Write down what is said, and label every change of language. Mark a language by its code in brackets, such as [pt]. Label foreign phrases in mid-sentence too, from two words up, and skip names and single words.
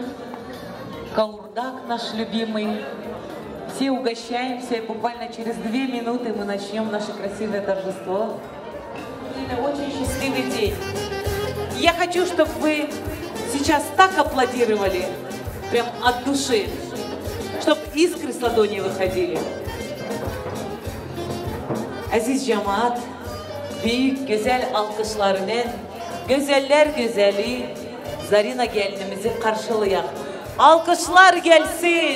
[ru] Каурдак наш любимый. Все угощаемся. И буквально через 2 минуты мы начнем наше красивое торжество. Это очень счастливый день. Я хочу, чтобы вы сейчас так аплодировали, прям от души, чтобы искры с ладони выходили. [tr] Aziz cemaat, büyük güzel alkışlarının, güzeller güzeli, Zarina gelinimizi karşılayak. Alkışlar gelsin.